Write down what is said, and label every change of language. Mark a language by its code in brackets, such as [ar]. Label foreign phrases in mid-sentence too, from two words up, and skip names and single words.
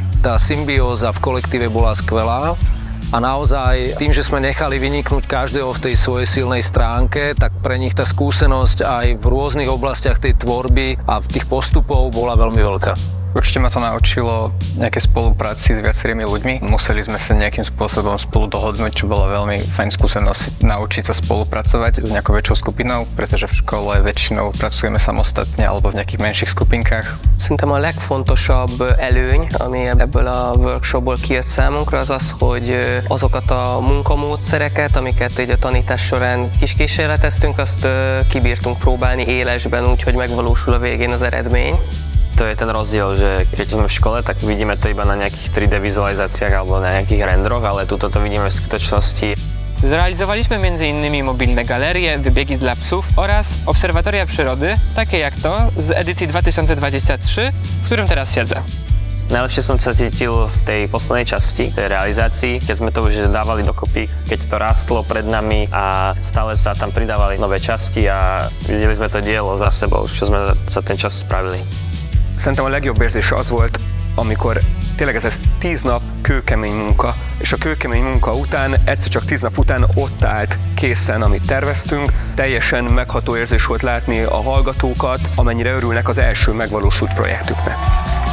[sk] Tá symbióza v kolektíve bola skvelá. A naozaj tým, že sme nechali vyniknúť každého v tej svojej silnej stránke, tak pre nich tá skúsenosť aj v rôznych oblastiach tej tvorby a v tých postupov bola veľmi veľká. Určite ma to naučilo nejaké spolupráci s viacerými ľuďmi. Museli sme sa nejakým spôsobom spolu dohodnúť, čo bola veľmi fajn skúsenosť naučiť sa spolupracovať s nejakou väčšou skupinou, pretože v škole väčšinou pracujeme samostatne alebo v nejakých menších skupinkách. [hu] Szerintem a legfontosabb előny, ami ebből a workshopból kijött számunkra, az az, hogy azokat a munkamódszereket, amiket így a tanítás során kis kísérleteztünk, azt kibírtunk próbálni élesben úgy, hogy megvalósul a végén az eredmény. [sk] To je ten rozdiel, že keď sme v škole, tak vidíme to iba na nejakých 3D wizualizacjach alebo na nejakých renderoch, ale tuto to vidíme [pl] w skuteczności. Zrealizowaliśmy m.in. mobilne galerie, wybiegi dla psów oraz obserwatoria przyrody, takie jak to z edycji 2023, w którym teraz siedzę. [sk] Najlepšie som sa cítil v tej poslednej časti, tej realizácii, keď sme to už dávali dokopy, keď to rastlo pred nami a stále sa tam pridávali nové časti a videli sme to dielo za sebou, čo sme za ten čas spravili. [hu] Szerintem a legjobb érzés az volt, amikor tényleg ez 10 nap kőkemény munka, és a kőkemény munka után, egyszer csak 10 nap után ott állt készen, amit terveztünk. Teljesen megható érzés volt látni a hallgatókat, amennyire örülnek az első megvalósult projektüknek.